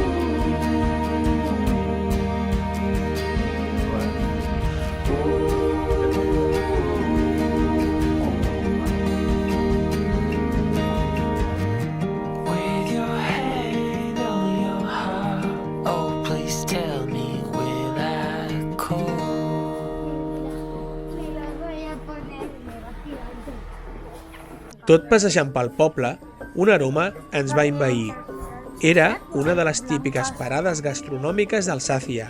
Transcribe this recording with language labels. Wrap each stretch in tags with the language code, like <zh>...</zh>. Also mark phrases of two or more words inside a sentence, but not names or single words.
<en>With your hand on your heart, oh please tell me, will I call?</en> <ca>Tot passejant pel poble, un aroma ens va envair. Era una de les típiques parades gastronòmiques d'Alsàcia.</ca>